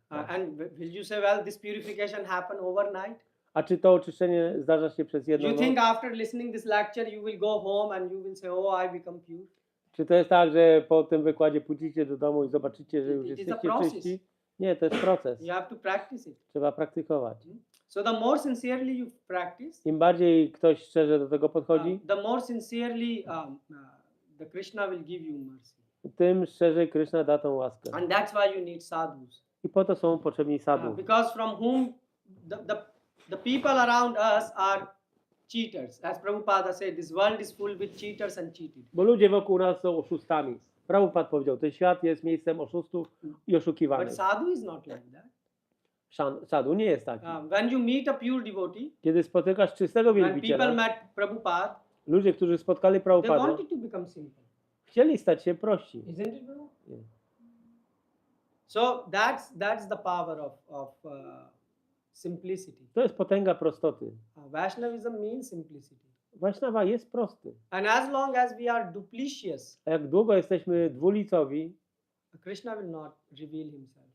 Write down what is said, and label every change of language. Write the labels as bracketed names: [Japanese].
[English] And will you say, well, this purification happened overnight? [Polish] A czy to oczyszczenie zdarza się przez jedną [English] You [Polish] noc? [English] think after listening this lecture you will go home and you will say, oh, I become pure? [Polish] Czy to jest tak, że po tym wykładzie pójdziecie do domu i zobaczycie, że już [English] It is a [Polish] jesteście [English] process. [Polish] czyści? Nie, to jest proces. [English] You have to practice it. [Polish] Trzeba praktykować. [English] So the more sincerely you practice, [Polish] Im bardziej ktoś szczerze do tego podchodzi, [English] the more sincerely the Krishna will give you mercy. [Polish] tym szczerzej Kryszna da tą łaskę. [English] And that's why you need sadhus. [Polish] I po to są potrzebni sadhu. [English] Because from whom the people around us are cheaters. As Prabhupada said, this world is full with cheaters and cheated. [Polish] Bo ludzie wokół nas są oszustami. Prabhupada powiedział, ten świat jest miejscem oszustów i [English] But [Polish] oszukiwanych. [English] sadhu is not like that. [Polish] Sadhu nie jest taki. [English] When you meet a pure devotee, [Polish] Kiedy spotykasz czystego [English] when people [Polish] wielbiciela, [English] met Prabhupada, [Polish] ludzie, którzy spotkali [English] they [Polish] Prabhupada, [English] wanted to become simple. [Polish] chcieli stać się prości. [English] Isn't it, bro? Yeah. So that's the power of simplicity. [Polish] To jest potęga prostoty. [English] Vaishnavism means simplicity. [Polish] Vaishnava jest prosty. [English] And as long as we are duplicitous, [Polish] A jak długo jesteśmy dwulicowi, [English] Krishna will not reveal himself.